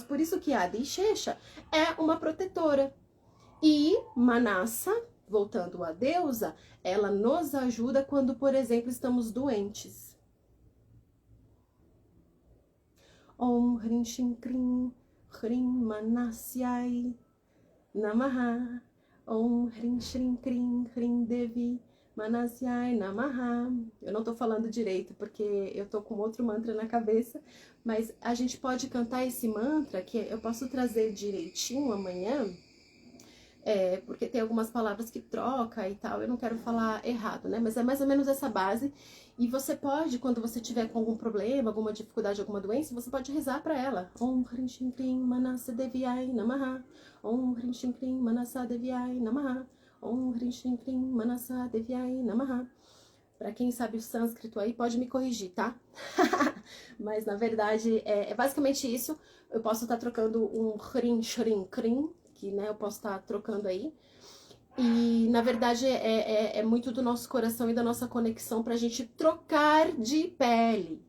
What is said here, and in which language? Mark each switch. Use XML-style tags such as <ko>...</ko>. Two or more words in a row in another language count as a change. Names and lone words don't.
<pt>Por isso que a Adishesha é uma protetora. E Manassa, voltando à deusa, ela nos ajuda quando, por exemplo, estamos doentes.</pt> <sa>ॐ ह्रीं शीं क्रीं ह्रीं मनस्यै नमः. ॐ ह्रीं श्रीं क्रीं ह्रीं देवी मनस्यै नमः.</sa> <pt>Eu não tô falando direito porque eu tô com outro mantra na cabeça, mas a gente pode cantar esse mantra que eu posso trazer direitinho amanhã. Porque tem algumas palavras que troca e tal, eu não quero falar errado, né? Mas é mais ou menos essa base. E você pode, quando você tiver com algum problema, alguma dificuldade, alguma doença, você pode rezar para ela.</pt> <sa>ॐ ह्रीं शीं क्रीं मनसा देव्यै नमः. ॐ ह्रीं शीं क्रीं मनसा देव्यै नमः। ॐ ह्रीं शीं क्रीं मनसा देव्यै नमः.</sa> <pt>Pra quem sabe o sânscrito aí, pode me corrigir, tá? Mas, na verdade, é basicamente isso. Eu posso estar trocando um</pt> <sa>ह्रीं श्रीं क्रीं,</sa> <pt>que, né, eu posso estar trocando aí. E, na verdade, é muito do nosso coração e da nossa conexão pra gente trocar de pele.</pt>